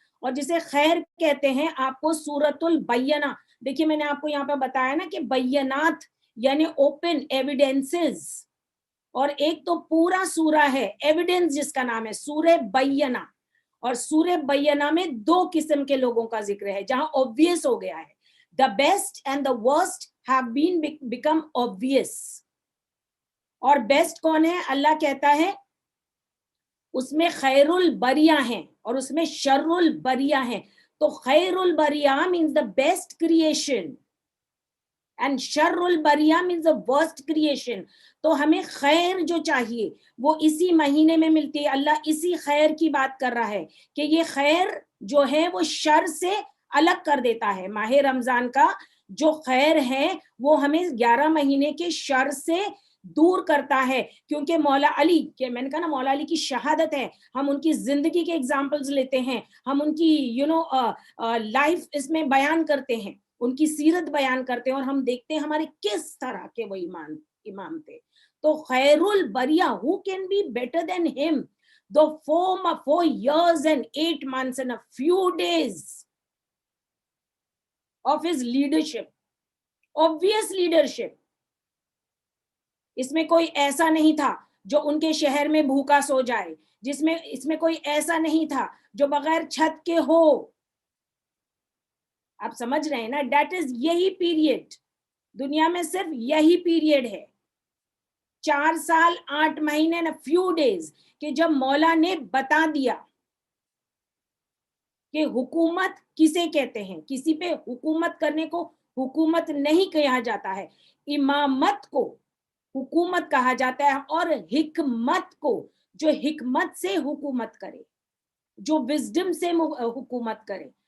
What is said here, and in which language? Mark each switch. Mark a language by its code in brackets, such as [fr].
[ur] اور جسے خیر کہتے ہیں آپ کو سورۃ البینہ, دیکھیے میں نے آپ کو یہاں پہ بتایا نا کہ بینات یعنی اوپن ایویڈینسز, اور ایک تو پورا سورہ ہے ایویڈنس جس کا نام ہے سورہ بینہ, اور سورہ بینہ میں 2 قسم کے لوگوں کا ذکر ہے جہاں obvious ہو گیا ہے. [en] The best and the worst have become obvious. [ur] اور بیسٹ کون ہے؟ اللہ کہتا ہے اس میں خیر البریہ ہیں اور اس میں شر البریہ ہیں. [en] تو خیر البریہ means the best creation and شر البریہ means the worst creation. [ur] تو ہمیں خیر جو چاہیے وہ اسی مہینے میں ملتی ہے. اللہ اسی خیر کی بات کر رہا ہے کہ یہ خیر جو ہے وہ شر سے الگ کر دیتا ہے. ماہ رمضان کا جو خیر ہے وہ ہمیں 11 مہینے کے شر سے دور کرتا ہے, کیونکہ مولا علی کہ میں نے کہا نا مولا علی کی شہادت ہے, ہم ان کی زندگی کے ایگزامپلز لیتے ہیں, ہم ان کی لائف اس میں بیان کرتے ہیں, ان کی سیرت بیان کرتے ہیں, اور ہم دیکھتے ہیں ہمارے کس طرح کے وہ امام تھے. تو [en] خیر البریہ, who can be better than him? The 4 years and 8 months and a few days of his leadership, obvious leadership. [ur] اس میں کوئی ایسا نہیں تھا جو ان کے شہر میں بھوکا سو جائے, اس میں کوئی ایسا نہیں تھا جو بغیر چھت کے ہو. آپ سمجھ رہے ہیں نا, [en] that is [ur] یہی پیریڈ, دنیا میں صرف یہی پیریڈ ہے 4 سال 8 مہینے [en] and a few days, [ur] کہ جب مولا نے بتا دیا کہ حکومت کسے کہتے ہیں, کسی پہ حکومت کرنے کو حکومت نہیں کہا جاتا ہے, امامت کو حکومت کہا جاتا ہے, اور حکمت کو جو حکمت سے حکومت کرے, جو وزڈم سے حکومت کرے.